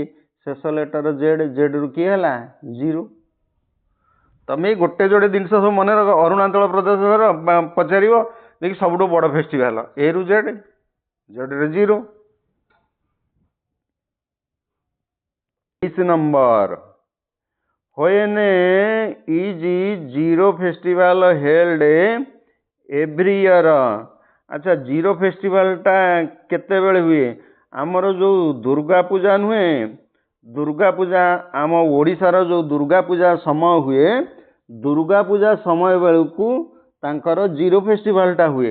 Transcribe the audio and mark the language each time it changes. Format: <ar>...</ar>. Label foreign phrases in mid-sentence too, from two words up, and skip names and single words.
<or>ଶେଷ ଲେଟର ଜେଡ୍, ଜେଡ୍ରୁ କିଏ ହେଲା? ଜିରୋ। ତମେ ଗୋଟେ ଯୋଡ଼େ ଜିନିଷ ସବୁ ମନେ ରଖ। ଅରୁଣାଚଳ ପ୍ରଦେଶର ପଚାରିବ ଦେଖି ସବୁଠୁ ବଡ଼ ଫେଷ୍ଟିଭାଲ ଏରୁ ଜେଡ୍, ଜେଡ୍ରେ ଜିରୋ। 23 ନମ୍ବର।</or> <en>When is zero festival held every year?</en> <or>ଆଚ୍ଛା ଜିରୋ ଫେଷ୍ଟିଭାଲଟା କେତେବେଳେ ହୁଏ? ଆମର ଯେଉଁ ଦୁର୍ଗା ପୂଜା ନୁହେଁ, ଦୁର୍ଗା ପୂଜା ଆମ ଓଡ଼ିଶାର ଯେଉଁ ଦୁର୍ଗା ପୂଜା ସମୟ ହୁଏ, ଦୁର୍ଗା ପୂଜା ସମୟ ବେଳକୁ ତାଙ୍କର ଜିରୋ ଫେଷ୍ଟିଭାଲଟା ହୁଏ।</or>